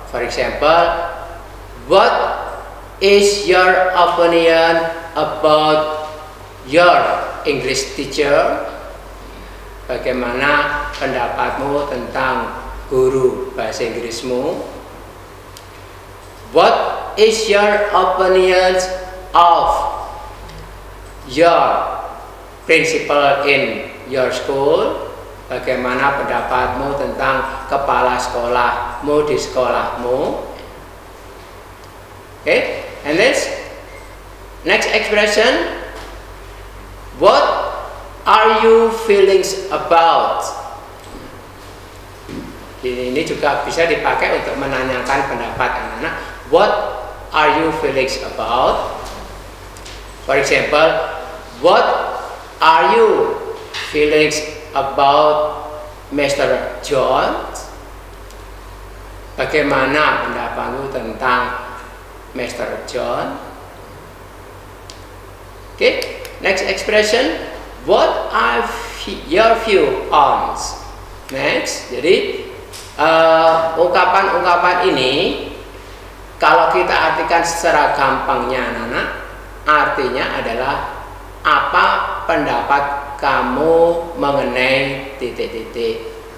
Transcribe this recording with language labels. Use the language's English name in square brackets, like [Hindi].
[English] For example, what is your opinion about your English teacher? [Indonesian] Bagaimana pendapatmu tentang guru bahasa Inggrismu? [English] What is your opinion of your principal in your school? [Indonesian] Bagaimana pendapatmu tentang kepala sekolahmu di sekolahmu? [English] Okay, and this next expression, what are you feelings about? [Indonesian] Ini juga bisa dipakai untuk menanyakan pendapat anak-anak. [English] What are you feelings about? For example, what are you feelings about Mr. John? [Indonesian] Bagaimana pendapatmu tentang Mr. John? [English] Okay, next expression, what are your view on? [Indonesian] Next, jadi ungkapan-ungkapan ini kalau kita artikan secara gampangnya anak-anak, artinya adalah apa pendapat kamu mengenai titik-titik.